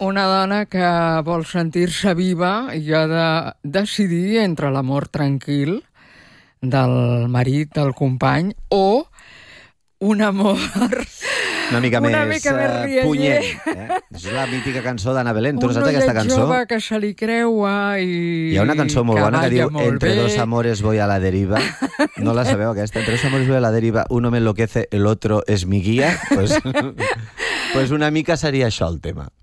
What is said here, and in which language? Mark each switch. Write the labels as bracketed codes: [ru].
[ca] Una dona que vol sentir-se viva i ha de decidir entre l'amor tranquil del marit, del company, o un amor una mica més punyent. És la mítica cançó d'Anna Belén. Tu no saps aquesta cançó? Un noiet jove que se li creua i... Hi ha una cançó molt bona que diu [es] Entre dos amores voy a la deriva. [ca] No la sabeu, aquesta? [es] Entre dos amores voy a la deriva. Uno me enloquece, el otro es mi guía. Pues [ca] una mica seria això el tema.